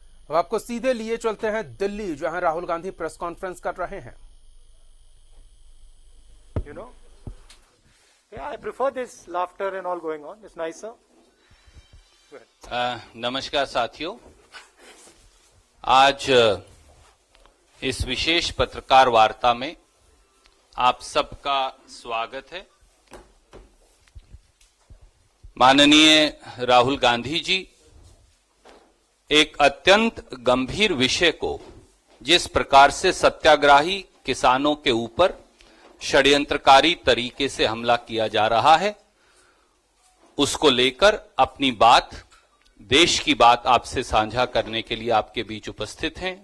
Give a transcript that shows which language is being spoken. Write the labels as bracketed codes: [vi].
[hi] अब आपको सीधे लिए चलते हैं दिल्ली, जहां राहुल गांधी प्रेस कॉन्फ्रेंस कर रहे हैं। [en] You know, yeah, I prefer this laughter and all going on. It's nicer. [hi] नमस्कार साथियों, आज इस विशेष पत्रकार वार्ता में आप सबका स्वागत है। माननीय राहुल गांधी जी एक अत्यंत गंभीर विषय को जिस प्रकार से सत्याग्रही किसानों के ऊपर षड्यंत्रकारी तरीके से हमला किया जा रहा है, उसको लेकर अपनी बात, देश की बात आपसे साझा करने के लिए आपके बीच उपस्थित हैं।